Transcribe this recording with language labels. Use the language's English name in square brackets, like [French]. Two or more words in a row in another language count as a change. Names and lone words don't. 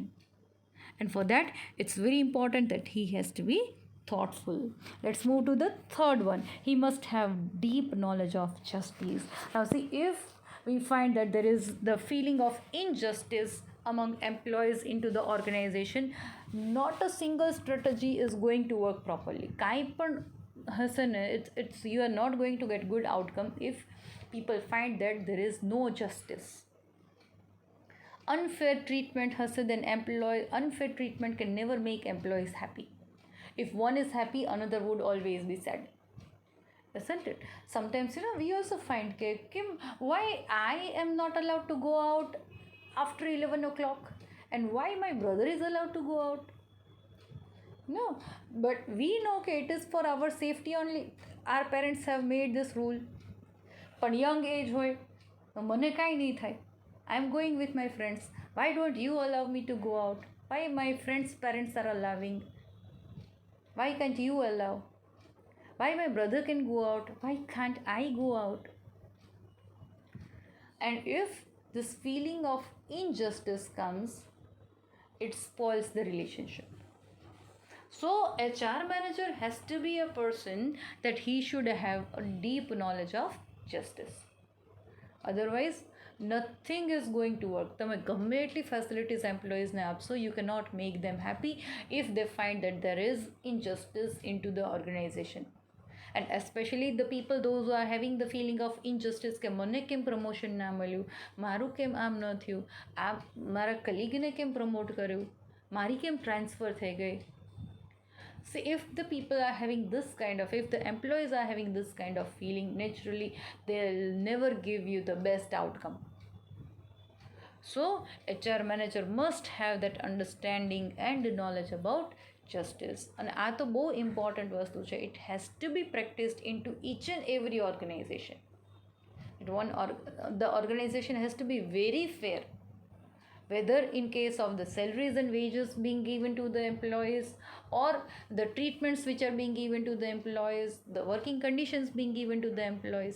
[English] And for that, it's very important that he has to be thoughtful. Let's move to the third one. He must have deep knowledge of justice. Now see, if we find that there is the feeling of injustice among employees into the organization, not a single strategy is going to work properly. [Gujarati] કાંઈ પણ હશે ને, [English] it's you are not going to get good outcome if people find that there is no justice. Unfair treatment hase, then unfair treatment can never make employees happy. If one is happy, another would always be sad, isn't it? Sometimes we also find why I am not allowed to go out after 11 o'clock and why my brother is allowed to go out. No, but we know it is for our safety only. Our parents have made this rule. But young age [Gujarati] hoy, મને કાંઈ નહીં થાય. [English] I am going with my friends. Why don't you allow me to go out? Why my friends' parents are allowing? Why can't you allow? Why my brother can go out? Why can't I go out? And if this feeling of injustice comes, it spoils the relationship. So HR manager has to be a person that he should have a deep knowledge of justice. Otherwise, nothing is going to work. [Gujarati] તમે ગમે એટલી [English] facilities employees [Gujarati] ને આપશો, [English] you cannot make them happy if they find that there is injustice into the organization. And especially the people those who are having the feeling of injustice [Gujarati] કે મને કેમ પ્રમોશન ના મળ્યું, મારું કેમ આમ ન થયું, આ મારા કલીગને કેમ પ્રમોટ કર્યું, મારી કેમ ટ્રાન્સફર થઈ ગઈ. [English] So if the people are having this kind of, if the employees are having this kind of feeling, naturally they'll never give you the best outcome. So HR manager must have that understanding and knowledge about justice. [Gujarati] And આ તો બહુ ઇમ્પોર્ટન્ટ વસ્તુ છે. [English] It has to be practiced into each and every organization. The organization has to be very fair, whether in case of the salaries and wages being given to the employees, or the treatments which are being given to the employees, the working conditions being given to the employees.